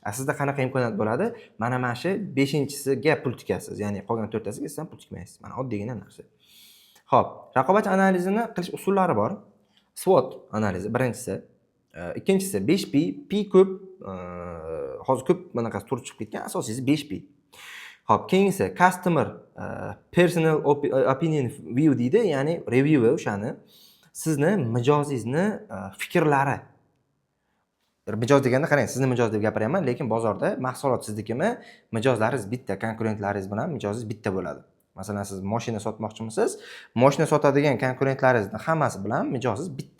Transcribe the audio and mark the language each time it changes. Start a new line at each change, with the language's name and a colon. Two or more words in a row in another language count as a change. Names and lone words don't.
Uzbek: Sizda qanaqa imkoniyat bo'ladi? Mana shu 5-chisiga pul tikasiz, ya'ni qolgan 4tasiga siz ham pul tikmaysiz. Mana oddiygina narsa. Xo'p, raqobat analizini qilish usullari bor. SWOT analizi birinchisi, ikkinchisi 5P, P ko'p, hozir ko'p bunaqasi tur chiqib ketgan, asosiysi 5P. Xo'p, keyingisi
English: customer personal opinion view
Uzbek: deydi, ya'ni review o'shani sizni mijozingizni fikrlari. Mijoz deganda qarang, sizni mijoz deb gapiryapman, lekin bozorda mahsulot siznikimi, mijozlaringiz bitta, konkurentlaringiz bilan mijozingiz bitta bo'ladi. Masalan, siz mashina sotmoqchimisiz? Mashina sotadigan konkurentlaringizni hammasi bilan mijozingiz bitta.